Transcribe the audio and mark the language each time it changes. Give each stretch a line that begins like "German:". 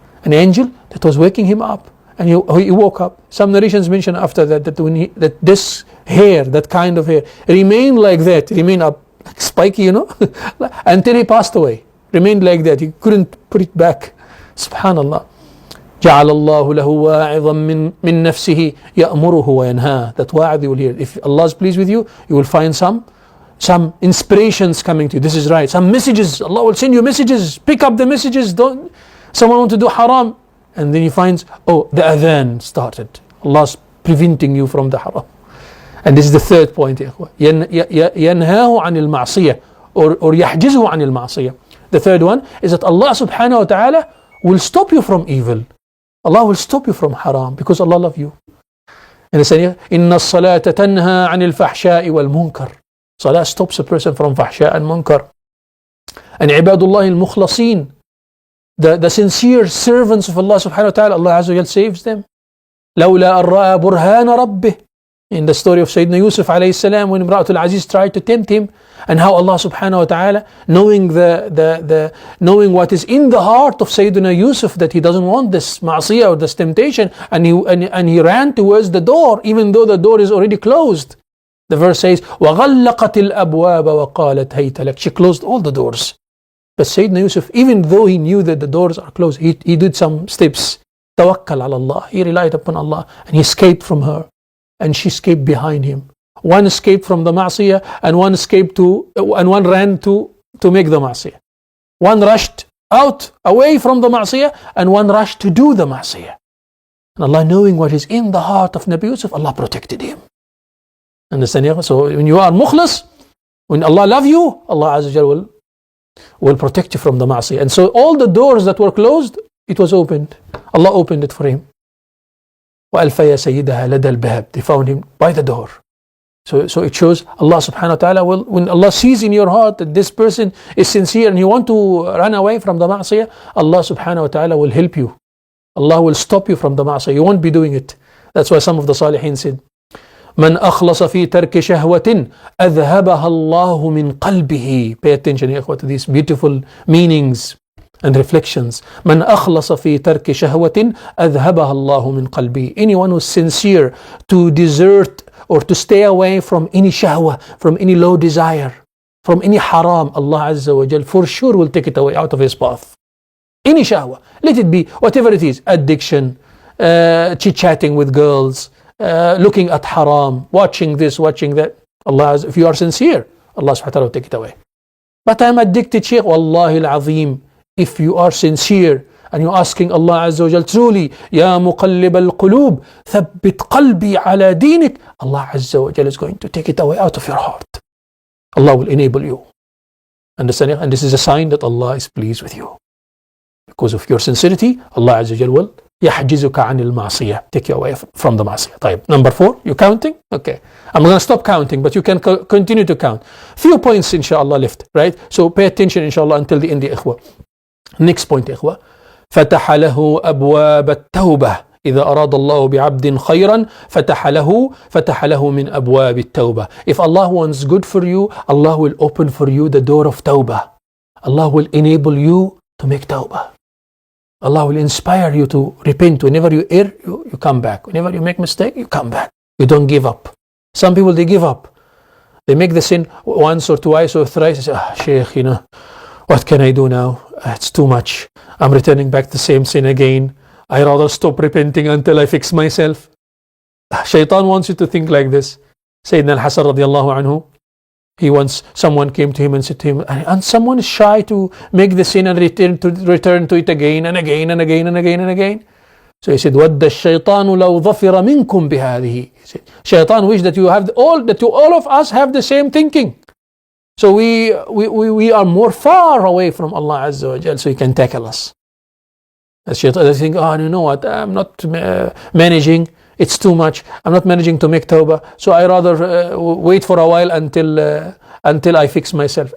English: An angel that was waking him up. And he woke up. Some narrations mention after that that this hair, that kind of hair, remained like that, remained up, like spiky, until he passed away. Remained like that. He couldn't put it back. Subhanallah.
Arabic: جعل الله له واعظا من نفسه يأمره وينهاه.
English: That wa'id you will hear. If Allah is pleased with you, you will find some inspirations coming to you. This is right. Some messages. Allah will send you messages. Pick up the messages. Someone want to do haram. And then he finds, oh, the adhan started. Allah's preventing you from the haram. And this is the third point.
Arabic: ينهاه عن المعصية or يحجزه عن المعصية.
English: The third one is that Allah subhanahu wa ta'ala will stop you from evil. Allah will stop you from haram because Allah loves you. And the saying,
Arabic: إن الصلاة تنهى عن الفحشاء والمنكر.
English: Salah stops a person from fahsha and munkar. And
Arabic: عباد الله المخلصين,
English: the sincere servants of Allah subhanahu wa ta'ala, Allah azza wa jal saves them.
Arabic: لولا أن رأى برهان ربه.
English: In the story of Sayyidina Yusuf alayhi salam, when Imra'atul Aziz tried to tempt him, and how Allah subhanahu wa ta'ala, knowing knowing what is in the heart of Sayyidina Yusuf, that he doesn't want this ma'asiyah or this temptation, and he ran towards the door, even though the door is already closed. The verse says,
Arabic: وَغَلَّقَتِ الْأَبْوَابَ وَقَالَتْ هَيْتَ لَكَ.
English: She closed all the doors. But Sayyidina Yusuf, even though he knew that the doors are closed, he did some steps. Tawakkal ala Allah. He relied upon Allah and he escaped from her. And she escaped behind him. One escaped from the ma'asiyah and one ran to make the ma'asiyah. One rushed out away from the ma'asiyah and one rushed to do the ma'asiyah. And Allah, knowing what is in the heart of Nabi Yusuf, Allah protected him. Understand? So when you are mukhlas, when Allah loves you, Allah Azza wa Jal will protect you from the ma'asiyah. And so all the doors that were closed, it was opened. Allah opened it for him.
Arabic: وَأَلْفَيَا سَيِّدَهَا لَدَى الْبَابِ.
English: They found him by the door. So it shows Allah subhanahu wa ta'ala will, when Allah sees in your heart that this person is sincere and you want to run away from the ma'asiyah, Allah subhanahu wa ta'ala will help you. Allah will stop you from the ma'asiyah. You won't be doing it. That's why some of the salihin said,
Arabic: من أخلص في ترك شهوة أذهبها الله من قلبه.
English: Pay attention to these beautiful meanings and reflections.
Arabic: من أخلص في ترك شهوة أذهبها الله من قلبه.
English: Anyone who is sincere to desert or to stay away from any shahwa, from any low desire, from any haram, Allah Azza wa Jal for sure will take it away out of his path. Any shahwa, let it be whatever it is, addiction, chit-chatting with girls, looking at haram, watching this, watching that. Allah, if you are sincere, Allah subhanahu wa ta'ala will take it away. But I'm addicted, Shaykh. Wallahi al-azim, if you are sincere and you're asking Allah Azza wa Jal truly,
Arabic: Ya muqallib al-qulub, thabbit qalbi ala deenik,
English: Allah Azza wa Jal is going to take it away out of your heart. Allah will enable you. Understand? And this is a sign that Allah is pleased with you. Because of your sincerity, Allah Azza wa Jal will
Arabic: يحجزك عن المعصية.
English: Take you away from the معصية.
Arabic: طيب,
English: number 4, you counting? Okay. I'm going to stop counting, but you can continue to count. Few points inshallah left, right? So pay attention inshallah until the end, إخوة. Next point, إخوة.
Arabic: فتح له أبواب التوبة. إذا أراد الله بعبد خيرا فتح له من أبواب التوبة.
English: If Allah wants good for you, Allah will open for you the door of tawbah. Allah will enable you to make tawbah. Allah will inspire you to repent. Whenever you err, you come back. Whenever you make mistake, you come back. You don't give up. Some people, they give up. They make the sin once or twice or thrice. They say, Shaykh, you know, what can I do now? It's too much. I'm returning back to the same sin again. I rather stop repenting until I fix myself. Shaitan wants you to think like this. Sayyidina al-Hasan radiallahu anhu, someone came to him and said to him, and someone is shy to make the sin and return to it again and again and again and again and again. So he said,
Arabic: وَدَّ الشَّيْطَانُ لَوْ ظَفِرَ مِنْكُمْ بِهَذِهِ.
English: He said, Shaitan wish that all of us have the same thinking. So we are more far away from Allah Azza wa Jal, so He can tackle us. As Shaitan, they think, you know what, I'm not managing, it's too much, I'm not managing to make tawbah, so I rather wait for a while until I fix myself.